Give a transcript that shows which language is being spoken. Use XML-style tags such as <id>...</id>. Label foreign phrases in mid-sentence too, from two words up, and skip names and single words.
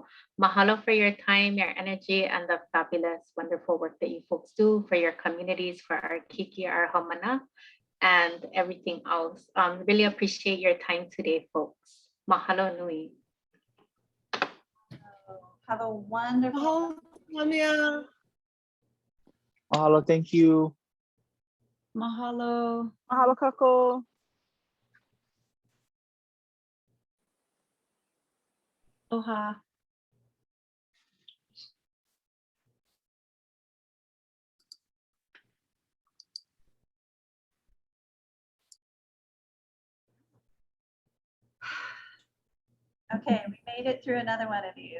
<en>Mahalo for your time, your energy, and the fabulous, wonderful work that you folks do for your communities, for our Kiki, our Hamana, and everything else. Really appreciate your time today, folks.</en> <haw>Mahalo nui.</haw> <en>Have a wonderful. Mahalo. Mahalo, thank you.</en> <haw>Mahalo. Mahalo kako.</haw> <en>Aloha. Okay, we made it through another one of you.</en>